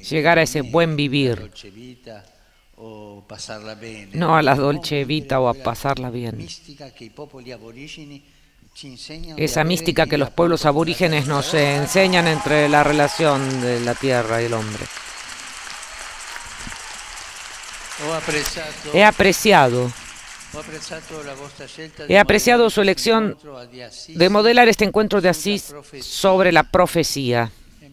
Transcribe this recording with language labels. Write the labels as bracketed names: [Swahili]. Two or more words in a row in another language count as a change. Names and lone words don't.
[Spanish] Llegar a ese buen vivir, [Italian] dolce vita o passarla bene. [Spanish] no a la [Italian] dolce vita [Spanish] o a pasarla bien. [Italian] Mística che i popoli aborigeni ci insegnano [Spanish] Esa mística que los pueblos aborígenes nos enseñan entre la relación de la tierra y el hombre. He apreciado su elección de modelar este encuentro de Asís sobre la profecía.